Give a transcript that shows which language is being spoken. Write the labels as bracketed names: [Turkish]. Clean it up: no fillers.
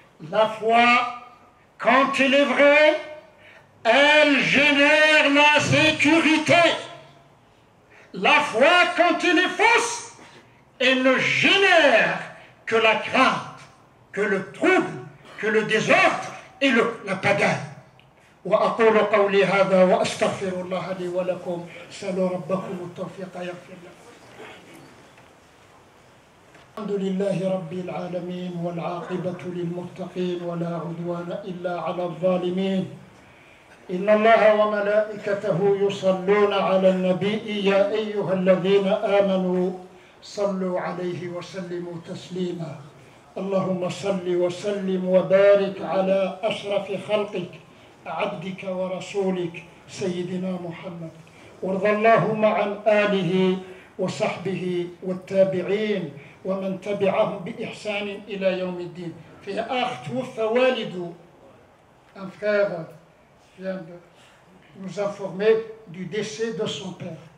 [French] La foi, quand elle est vraie, elle génère la sécurité. La foi, quand elle est fausse, elle ne génère que la crainte, que le trouble, que le désordre et la pagaille. [Arabic] وأقول قولي هذا وأستغفر الله لي ولكم. سألوا ربكم التوفيق يغفر لكم. الحمد لله رب العالمين والعاقبة للمتقين ولا عدوان إلا على الظالمين. إن الله وملائكته يصلون على النبي يا أيها الذين آمنوا صلوا عليه وسلموا تسليما. اللهم صل وسلم وبارك على أشرف خلقك عبدك ورسولك سيدنا محمد. وارض اللهم عن آله وصحبه والتابعين ومن تبعهم بإحسان إلى يوم الدين. في أخ توفى والده, [French] un frère vient de nous informer du décès de son père.